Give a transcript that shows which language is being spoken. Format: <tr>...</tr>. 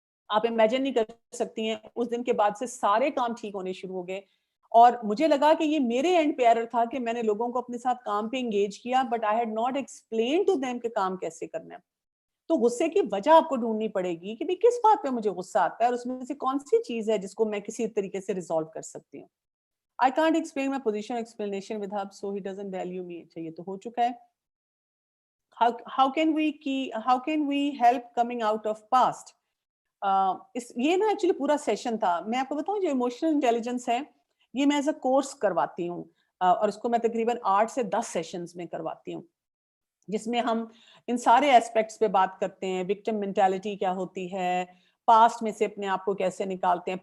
<ur>آپ امیجن نہیں کر سکتی ہیں اس دن کے بعد سے سارے کام ٹھیک ہونے شروع ہو گئے, اور مجھے لگا کہ یہ میرے اینڈ پہ ایرر تھا کہ میں نے لوگوں کو اپنے ساتھ کام پہ انگیج کیا,</ur> <en>but I had not explain to them</en> <ur>کہ کام کیسے کرنا ہے. تو غصے کی وجہ آپ کو ڈھونڈنی پڑے گی کہ کس بات پہ مجھے غصہ آتا ہے, اور اس میں سے کون سی چیز ہے جس کو میں کسی طریقے سے ریزالو کر سکتی ہوں.</ur> <en>I can't explain my position explanation with hub so he doesn't value me.</en> <ur>اچھا یہ تو ہو چکا ہے.</ur> <en>How can we help coming out of past?</en> <ur>یہ نا ایکچولی پورا سیشن تھا. میں آپ کو بتاؤں جو ایموشنل انٹیلیجنس ہے یہ میں ایز اے کورس کرواتی ہوں, اور اس کو میں تقریباً 8 سے 10 سیشنز میں کرواتی ہوں, جس میں ہم ان سارے ایسپیکٹس پہ بات کرتے ہیں. وکٹم مینٹالٹی کیا ہوتی ہے, پاسٹ میں سے اپنے آپ کو کیسے نکالتے ہیں.</ur>